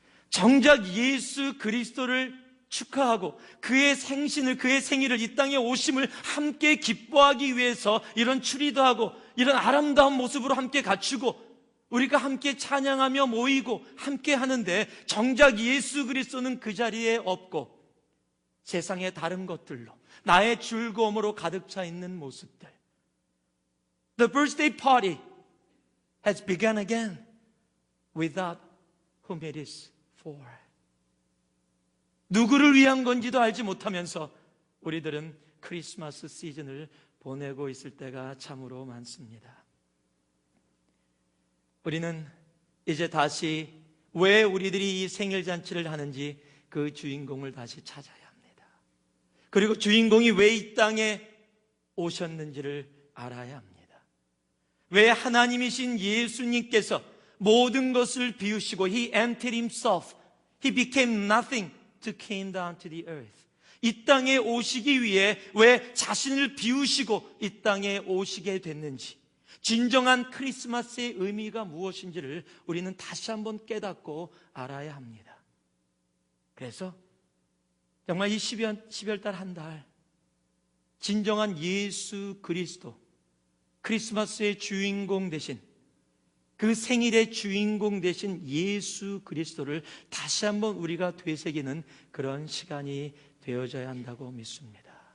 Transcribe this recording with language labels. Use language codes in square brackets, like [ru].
[ko] 정작 예수 그리스도를 축하하고 그의 생신을, 그의 생일을, 이 땅에 오심을 함께 기뻐하기 위해서 이런 추리도 하고 이런 아름다운 모습으로 함께 갖추고 우리가 함께 찬양하며 모이고 함께 하는데 정작 예수 그리스도는 그 자리에 없고 세상의 다른 것들로 나의 즐거움으로 가득 차 있는 모습들. [en] The birthday party has begun again without whom it is for. [ko] 누구를 위한 건지도 알지 못하면서 우리들은 크리스마스 시즌을 보내고 있을 때가 참으로 많습니다. 우리는 이제 다시 왜 우리들이 이 생일잔치를 하는지 그 주인공을 다시 찾아야 합니다. 그리고 주인공이 왜 이 땅에 오셨는지를 알아야 합니다. 왜 하나님이신 예수님께서 모든 것을 비우시고 [en] He emptied Himself, He became nothing to came down to the earth. [ko] 이 땅에 오시기 위해 왜 자신을 비우시고 이 땅에 오시게 됐는지, 진정한 크리스마스의 의미가 무엇인지를 우리는 다시 한번 깨닫고 알아야 합니다. 그래서 정말 이 12월 달 한 달 진정한 예수 그리스도, 크리스마스의 주인공 되신, 그 생일의 주인공 되신 예수 그리스도를 다시 한번 우리가 되새기는 그런 시간이 되어져야 한다고 믿습니다.